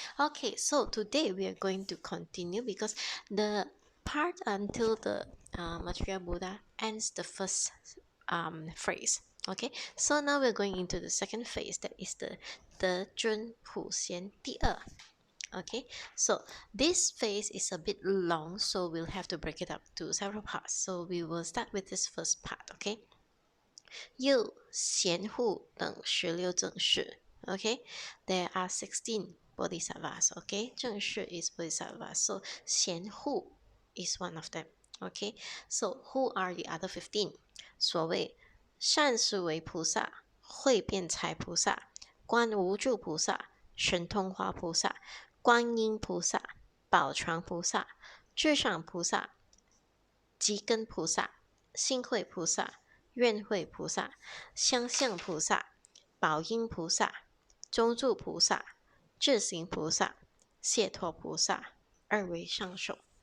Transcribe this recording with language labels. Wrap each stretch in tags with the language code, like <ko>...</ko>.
<en>Okay, so today we are going to continue because the part until the Maitreya Buddha ends the first phrase. Okay, so now we're going into the second phase, that is the 得尊普贤第二. Okay, so this phase is a bit long, so we'll have to break it up to several parts. So we will start with this first part.</en> <zh>Okay, 右贤护等16正士.</zh> <en>Okay, there are 16 bodhisattvas. Okay, 正士 is bodhisattva, so 贤护 is one of them. Okay, so who are the other 15?</en> <zh>所谓善思维菩萨、慧辩财菩萨、观无住菩萨、神通花菩萨、观音菩萨、宝床菩萨、智上菩萨、吉根菩萨、心慧菩萨、愿慧菩萨、相向菩萨、宝音菩萨、中住菩萨、智行菩萨、解脱菩萨，二为上首。</zh>